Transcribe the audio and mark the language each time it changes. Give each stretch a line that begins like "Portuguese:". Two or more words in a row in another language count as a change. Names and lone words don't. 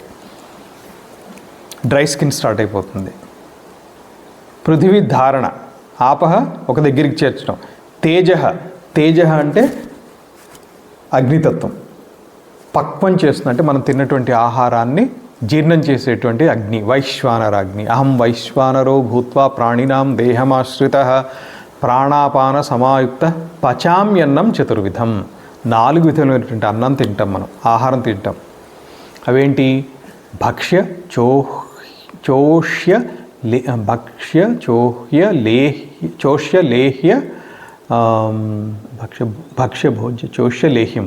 English: dry skin start అయిపోతుంది.
Telugu: పృథివీ ధారణ. ఆపహ ఒక దగ్గరికి చేర్చడం. తేజ అంటే అగ్నితత్వం. పక్వం చేస్తుంది అంటే మనం తిన్నటువంటి ఆహారాన్ని జీర్ణం చేసేటువంటి అగ్ని, వైశ్వానరాగ్ని.
Sanskrit: అహం వైశ్వానరో భూత్వా ప్రాణినాం దేహమాశ్రితః ప్రాణాపాన సమాయుక్త పచామ్యన్నం చతుర్విధం.
Telugu: 4 విధమైనటువంటి అన్నం తింటాం మనం, ఆహారం తింటాం. అవేంటి? భక్ష్య, చోష్య, లేహ్య, భక్ష్య, భోజ్య, చోష్య, లేహ్యములు.